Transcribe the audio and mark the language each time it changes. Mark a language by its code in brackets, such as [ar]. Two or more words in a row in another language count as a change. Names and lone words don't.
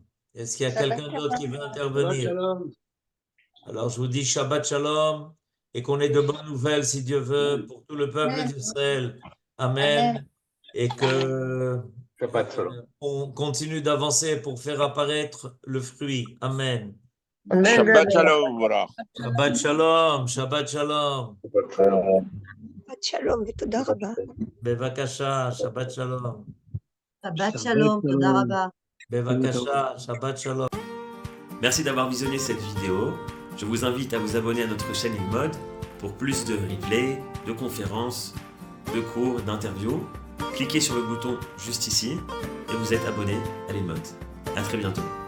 [fr] Est-ce qu'il y a quelqu'un d'autre qui veut intervenir? Alors, je vous dis [he] שבת שלום [fr] et qu'on ait de bonnes nouvelles, si Dieu veut, pour tout le peuple d'Israël. Amen. Et que on continue d'avancer pour faire apparaître le fruit. Amen. [he] שבת שלום. שבת שלום. שבת שלום. שבת שלום ותודה רבה. בבקשה, שבת שלום. שבת שלום, תודה רבה. בבקשה, שבת שלום. [fr] Merci d'avoir visionné cette vidéo. Je vous invite à vous abonner à notre chaîne InMode pour plus de replays, de conférences, de cours, d'interviews. Cliquez sur le bouton juste ici et vous êtes abonné à l'InMode. À très bientôt.